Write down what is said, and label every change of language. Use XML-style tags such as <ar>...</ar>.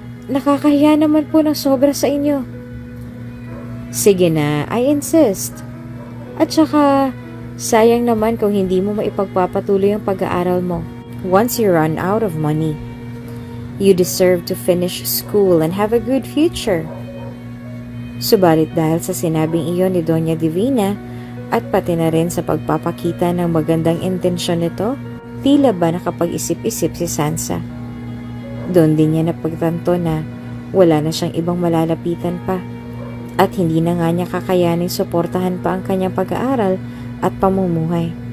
<tl>Nakakahiya naman po ng sobra sa inyo. Sige na,</tl> <en>I insist.</en> <tl>At saka, sayang naman kung hindi mo maipagpapatuloy ang pag-aaral mo.</tl> <en>Once you run out of money, you deserve to finish school and have a good future.</en> <tl>Subalit dahil sa sinabing iyon ni Doña Divina at pati na rin sa pagpapakita ng magandang intensyon nito, tila ba nakapag-isip-isip si Sansa. Doon din niya napagtanto na wala na siyang ibang malalapitan pa at hindi na nga niya kakayaning suportahan pa ang kanyang pag-aaral at pamumuhay.</tl>